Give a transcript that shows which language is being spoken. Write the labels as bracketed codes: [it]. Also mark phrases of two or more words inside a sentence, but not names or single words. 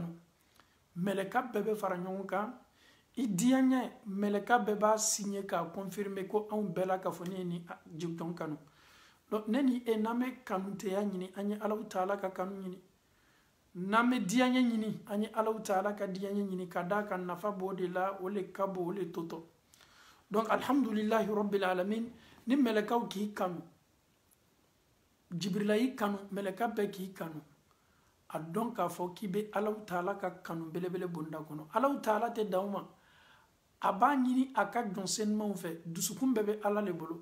[bm] mɛlɛka bɛɛ bɛ fara ɲɔgɔn kan, i diyaɲɛ mɛlɛka bɛɛ b'a signé k'a confirmer ko anw bɛɛ la ka fɔ ne ye ni jɔn kanu. donc ne ni e n'an bɛ kanuteya ɲini an ye alaw taala ka kanu ɲini, n'an bɛ diyaɲɛ ɲini an ye alaw taala ka diyaɲɛ ɲini, ka d'a kan nafa b'o de la, o le ka bon o le totɔ. [ar] donc الحمد لله رب العالمين. [bm] ni mɛlɛkaw k'i kanu, jibirila y'i kanu, mɛlɛka bɛɛ k'i kanu, a dɔn k'a fɔ k'i bɛ Alahu Taala ka kanu belebele bonda kɔnɔ. Alahu Taala tɛ dan o ma, a b'a ɲini a ka jɔn senimaw fɛ, dusukun bɛɛ bɛ Ala le bolo.